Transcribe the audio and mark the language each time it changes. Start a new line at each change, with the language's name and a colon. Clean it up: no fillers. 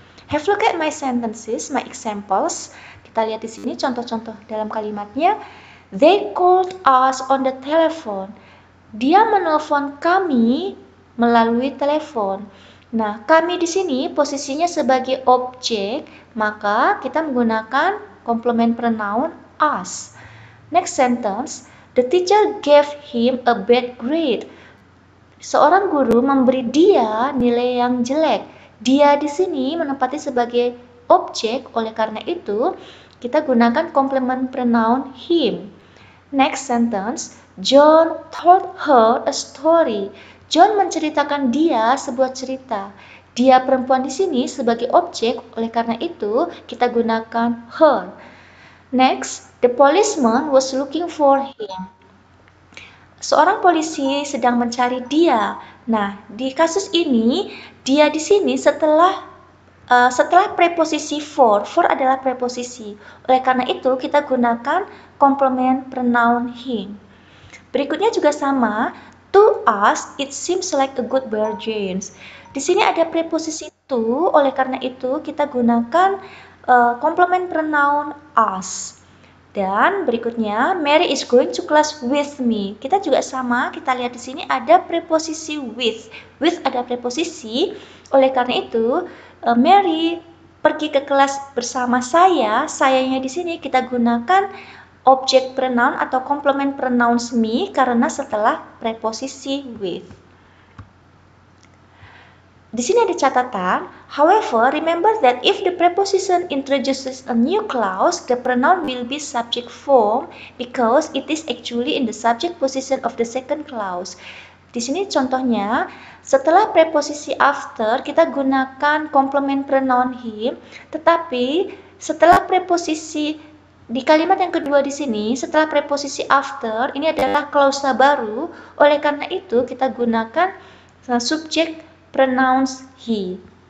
English: Have a look at my sentences, my examples.
Indonesian: Kita lihat di sini contoh-contoh dalam kalimatnya.
English: They called us on the telephone.
Indonesian: Dia menelpon kami melalui telepon. Nah, kami di sini posisinya sebagai objek, maka kita menggunakan complement pronoun us.
English: Next sentence, the teacher gave him a bad grade.
Indonesian: Seorang guru memberi dia nilai yang jelek. Dia di sini menempati sebagai objek, oleh karena itu kita gunakan complement pronoun him.
English: Next sentence, John told her a story.
Indonesian: John menceritakan dia sebuah cerita. Dia perempuan di sini sebagai objek, oleh karena itu kita gunakan her.
English: Next, the policeman was looking for him.
Indonesian: Seorang polisi sedang mencari dia. Nah, di kasus ini, dia di sini setelah preposisi for adalah preposisi. Oleh karena itu, kita gunakan complement pronoun him. Berikutnya juga sama,
English: to us it seems like a good bargain.
Indonesian: Di sini ada preposisi to, oleh karena itu kita gunakan complement pronoun us. Dan berikutnya,
English: Mary is going to class with me.
Indonesian: Kita juga sama, kita lihat di sini ada preposisi with. With ada preposisi, oleh karena itu Mary pergi ke kelas bersama saya. Sayanya di sini kita gunakan object pronoun atau complement pronouns me karena setelah preposisi with. Di sini ada catatan,
English: however, remember that if the preposition introduces a new clause, the pronoun will be subject form because it is actually in the subject position of the second clause.
Indonesian: Di sini contohnya, setelah preposisi after, kita gunakan complement pronoun him, tetapi setelah preposisi di kalimat yang kedua di sini, setelah preposisi after, ini adalah klausa baru, oleh karena itu kita gunakan subjek pronouns he.